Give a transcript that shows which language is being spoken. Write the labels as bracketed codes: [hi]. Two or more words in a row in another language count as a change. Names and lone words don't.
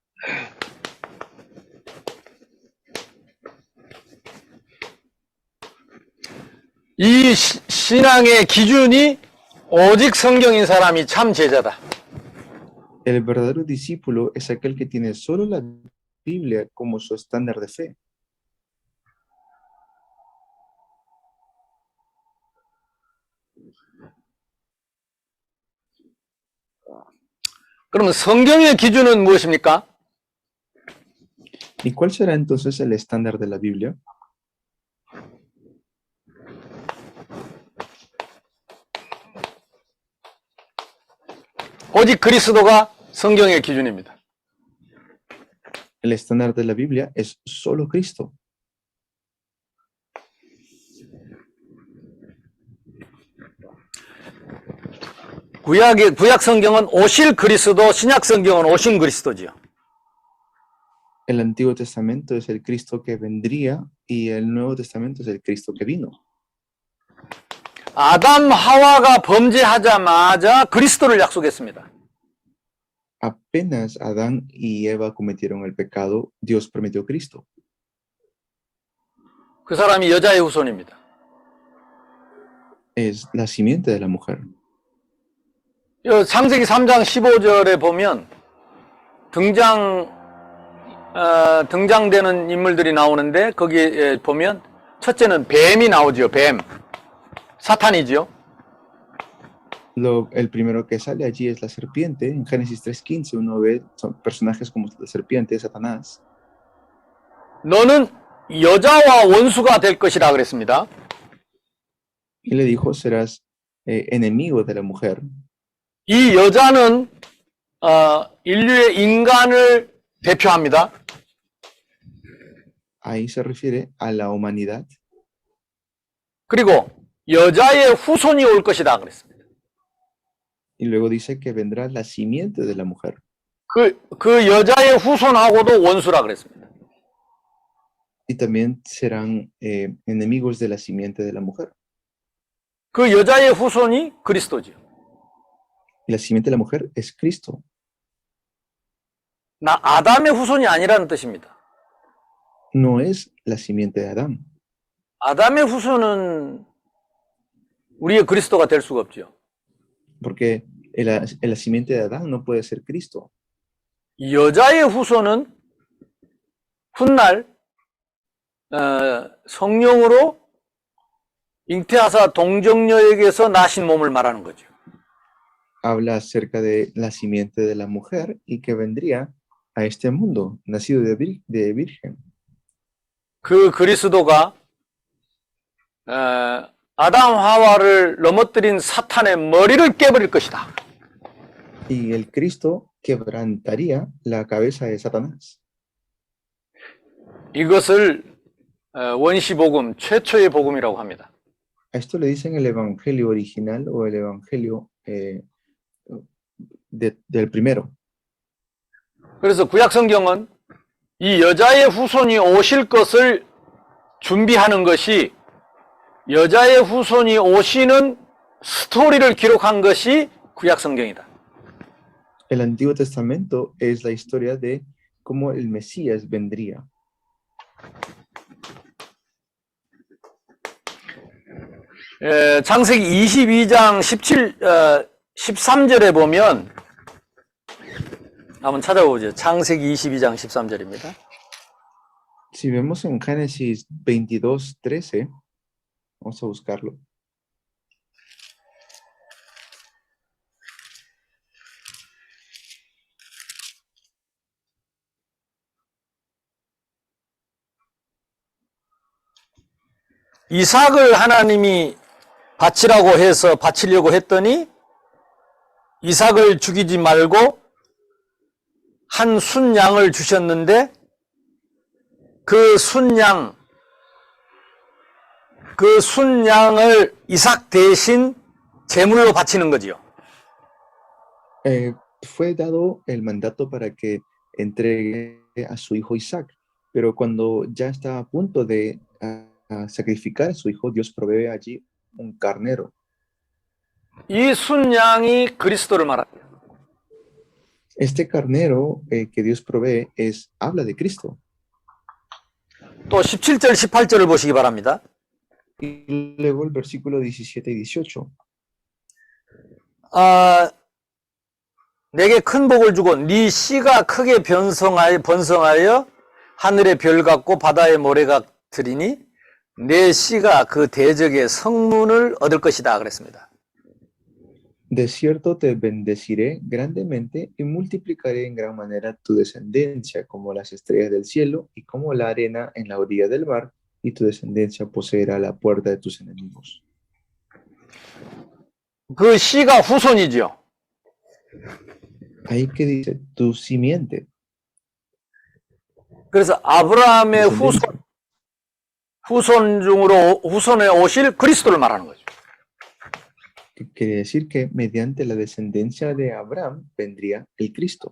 [ko] 이 신앙의 기준이 오직 성경인 사람이 참 제자다. [es] El verdadero discípulo es aquel que tiene solo la Biblia como su estándar de fe. [ko] 그러면 성경의 기준은 무엇입니까? [es] ¿Y cuál será entonces el estándar de la Biblia? [ko] 오직 그리스도가 성경의 기준입니다. [es] El estándar de la Biblia es solo Cristo. [ko] 구약 성경은 오실 그리스도, 신약 성경은 오신 그리스도지요. [es] El Antiguo Testamento es el Cristo que vendría y el Nuevo Testamento es el Cristo que vino. [ko] 아담 하와가 범죄하자마자 그리스도를 약속했습니다. [es] Apenas Adán y Eva cometieron el pecado, Dios prometió Cristo. [ko] 그 사람이 여자의 후손입니다. [es] Es la simiente de la mujer. [ko] 창세기 3장 15절에 보면 등장되는 인물들이 나오는데 거기에 보면 첫째는 뱀이 나오죠. 뱀. 사탄이죠. [es] El primero que sale allí es la serpiente. En Génesis 3:15 uno ve son personajes como la serpiente, Satanás. [ko] 너는 여자와 원수가 될 것이라 그랬습니다. [es] Y le dijo, serás enemigo de la mujer. [ko] 이 여자는 인류의 인간을 대표합니다. [es] Ahí se refiere a la humanidad. [ko] 그리고 여자의 후손이 올 것이다 그랬습니다. [es] Y luego dice que vendrá la simiente de la mujer. [ko] 그 여자의 후손하고도 원수라 그랬습니다. [es] Y también serán enemigos de la simiente de la mujer. [ko] 그 여자의 후손이 그리스도지요. [es] Y la simiente de la mujer es Cristo. [ko] 아담의 후손이 아니라는 뜻입니다. [es] No es la simiente de Adán. [ko] 아담의 후손은 우리의 그리스도가 될 수가 없죠. [es] Porque la simiente de Adán no puede ser Cristo. [ko] 여자의 후손은 훗날 성령으로 잉태하사 동정녀에게서 나신 몸을 말하는 거죠. [es] Habla acerca de la simiente de la mujer y que vendría a este mundo, nacido de virgen. [ko] 그 그리스도가 아담 하와를 넘어뜨린 사탄의 머리를 깨버릴 것이다. [es] Y el Cristo quebrantaría la cabeza de Satanás. [ko] 이것을 원시복음 최초의 복음이라고 합니다. [es] A esto le dicen el evangelio original o el evangelio del primero. [ko] 그래서 구약 성경은 이 여자의 후손이 오실 것을 준비하는 것이 여자의 후손이 오시는 스토리를 기록한 것이 구약 성경이다. [es] El Antiguo Testamento es la historia de cómo el Mesías vendría. [ko] 창세기 22장 13절에 보면 한번 찾아보죠. 창세기 22장 13절입니다. [es] Si vemos en Génesis 22:13, vamos a buscarlo. [ko] 이삭을 하나님이 바치려고 했더니 이삭을 죽이지 말고 한 순양을 주셨는데 그 순양을 이삭 대신 제물로 바치는 거지요. [es] Fue dado el mandato para que entregue a su hijo Isaac, pero cuando ya está a punto de sacrificar a su hijo, Dios provee allí un carnero. [ko] 이 순양이 그리스도를 말합니다. [es] Este carnero que Dios provee habla de Cristo. [ko] 또 17절, 18절을 보시기 바랍니다. [es] Y luego el versículo 17 y 18. [ko] 내게 큰 복을 주고 네 씨가 크게 번성하여 하늘의 별 같고 바다의 모래 같으리니 내 씨가 그 대적의 성문을 얻을 것이다 그랬습니다. [es] De cierto te bendeciré grandemente y multiplicaré en gran manera tu descendencia como las estrellas del cielo y como la arena en la orilla del mar, y tu descendencia poseerá la puerta de tus enemigos. [ko] 그 씨가 후손이죠. [es] Ahí que dice tu simiente. [ko] 그래서 아브라함의 descendencia. 후손 중으로 후손에 오실 그리스도를 말하는 거죠. [es] Que quiere decir que mediante la descendencia de Abraham vendría el Cristo.